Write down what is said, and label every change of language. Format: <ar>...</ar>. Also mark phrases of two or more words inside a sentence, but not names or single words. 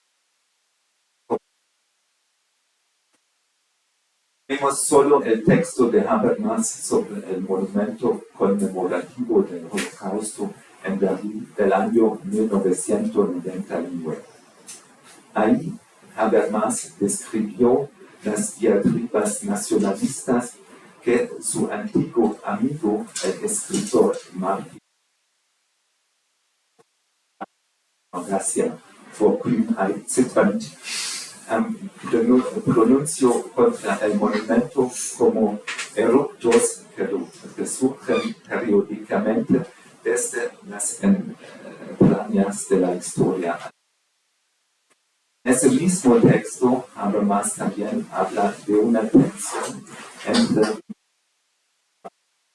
<es>Vemos solo el texto de Habermas sobre el monumento conmemorativo del Holocausto en Berlín del año 1999. Ahí Habermas describió las diatribas nacionalistas que su antiguo amigo, el escritor Martin Gracia,</es> <de>vor Kühnheit zitternd,</de> <es>pronunció contra el monumento como eruptos que resurgen periódicamente desde las entrañas de la historia. En ese mismo texto, Habermas también habla de una tensión entre</es>